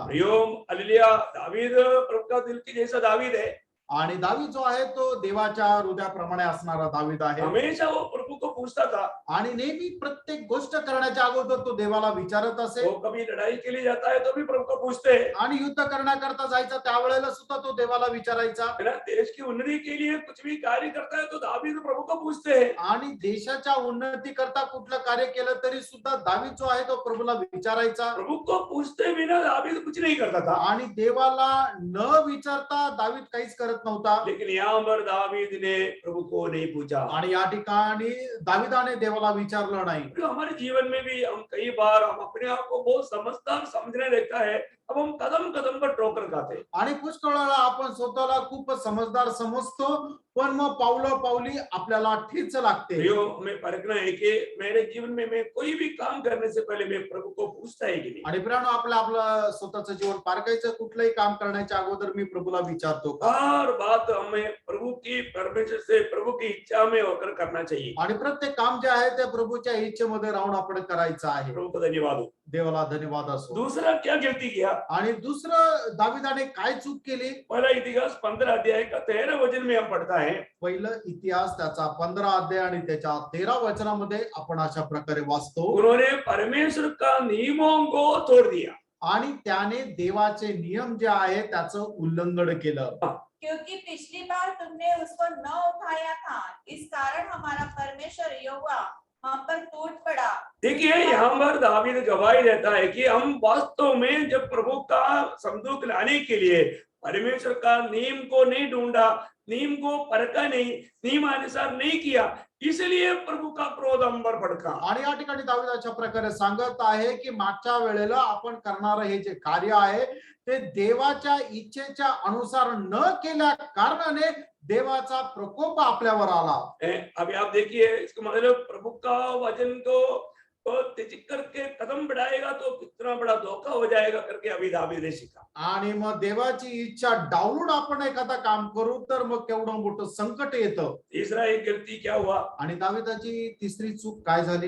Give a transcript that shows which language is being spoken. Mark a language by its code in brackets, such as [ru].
[hi] Priyom hallelujah. David प्रभु का दिल की जैसा दावीद है, [mr] आणि दावीद जो आहे तो देवाच्या हृदयाप्रमाणे असणारा दावीद आहे। [hi] हमेशा वो प्रभु को पूछता था। [mr] आणि नेहमी प्रत्येक गोष्ट करण्याच्या अगोदर तो देवाला विचारत असे। [hi] वो कभी लड़ाई के लिए जाता है तो भी प्रभु को पूछते हैं, [mr] आणि युद्ध करण्याकरता जायचा त्यावेळेला सुद्धा तो देवाला विचारायचा। [hi] है ना? देश की उन्नति के लिए कुछ भी कार्य करता है तो दावीद प्रभु को पूछते हैं। [mr] आणि देशाच्या उन्नती करता कुठलं कार्य केलं तरी सुद्धा दावीद जो आहे तो प्रभूला विचारायचा। [hi] प्रभु को पूछते बिना दावीद कुछ नहीं करता था। [mr] आणि देवाला न विचारता दावीद काहीच करत नव्हता। [hi] लेकिन यहाँ पर दावीद ने प्रभु को नहीं पूछा। [mr] आणि या ठिकाणी दाविदाने देवाला विचारलं नाही। [hi] तो हमारे जीवन में भी हम कई बार हम अपने आप को बहुत समझदार समझने लगता है, अब हम कदम कदम पर ठोकर खाते हैं। [mr] आणि पुष्कळ वेळा आपण स्वतःला खूप समजदार समजतो, पण मग पावली आपल्याला ठेच लागते. [hi] प्रियो, हमें परखना है कि मेरे जीवन में मैं कोई भी काम करने से पहले मैं प्रभु को पूछता है कि नहीं। [mr] आणि प्रियानो, आपलं स्वतःचं जीवन पारखायचं कुठलंही काम करण्याच्या अगोदर मी प्रभूला विचारतो का? [hi] हर बात हमें प्रभु की परमेश्वर से प्रभु की इच्छा में होकर करना चाहिए। [mr] आणि प्रत्येक काम जे आहे ते प्रभूच्या इच्छेमध्ये राहून आपण करायचं आहे. [hi] प्रभु को धन्यवाद हो। [mr] देवाला धन्यवाद असो. [hi] दूसरा क्या गलती किया? [mr] आणि दुसरं दाविदाने काय चूक केली? [hi] पहला इतिहास 15 अध्याय का 13 वचन में हम पढ़ता है, [mr] पहिलं इतिहास त्याचा 15 अध्याय आणि त्याच्या 13 वचनामध्ये आपण अशा प्रकारे वाचतो. [hi] उन्होंने परमेश्वर का नियमों को तोड़ दिया। [mr] आणि त्याने देवाचे नियम जे आहे त्याचं उल्लंघन केलं. [hi] क्योंकि पिछली बार तुमने उसको न उठाया था, इस कारण हमारा परमेश्वर यहोवा हम पर टूट पड़ा। देखिए, यहाँ पर दावीद गवाही देता है कि हम वास्तव में जब प्रभु का संदूक लाने के लिए परमेश्वर का नियम को नहीं ढूंढा, नियम को परखा नहीं, नियमानुसार नहीं किया, इसलिए प्रभु का क्रोध हम पर भड़का। [mr] आणि या ठिकाणी दावीद अशा प्रकारे सांगत आहे की मागच्या वेळेला आपण करणारं हे जे कार्य आहे ते देवाच्या इच्छेच्या अनुसार न केल्या कारणाने देवाचा प्रकोप आपल्यावर आला. [hi] अभी आप देखिए, इसका मतलब प्रभु का वचन को तो त्याची करके कदम बढ़ाएगा तो कितना बड़ा धोखा हो जाएगा करके अभी दावीद ने सीखा। [mr] आणि मग देवाची इच्छा डावलून आपण एखादा काम करू तर मग केवढं मोठं संकट येतं. [hi] तीसरा एक गलती क्या हुआ [mr] आणि दाविदाची तिसरी चूक काय झाली?